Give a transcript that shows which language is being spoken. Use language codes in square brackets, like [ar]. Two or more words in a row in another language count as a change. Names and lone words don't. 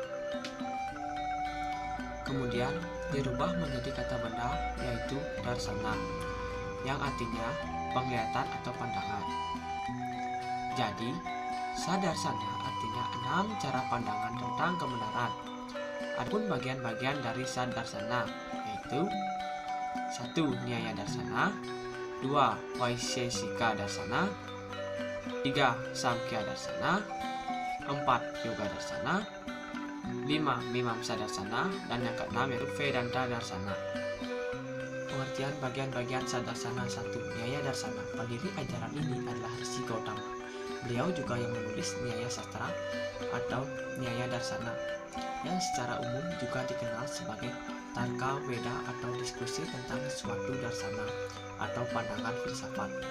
[id] Kemudian dirubah menjadi kata benda yaitu darsana yang artinya penglihatan atau pandangan. Jadi sadarsana artinya 6 cara pandangan tentang kebenaran. Adapun bagian-bagian dari sadarsana yaitu 1. Nyaya darsana, 2. Vaisheshika darsana, 3. Samkhya darsana, 4. Yoga darsana, 5. Mimamsa darsana, dan yang ke-6 yaitu Vedanta darsana. Pengertian bagian-bagian Sadarsana 1. Nyaya Darsana. Pendiri ajaran ini adalah Rsi Gautama. Beliau juga yang menulis Nyaya Sastra atau Nyaya Darsana, yang secara umum juga dikenal sebagai Tarka Veda atau diskusi tentang suatu darsana atau pandangan filsafat.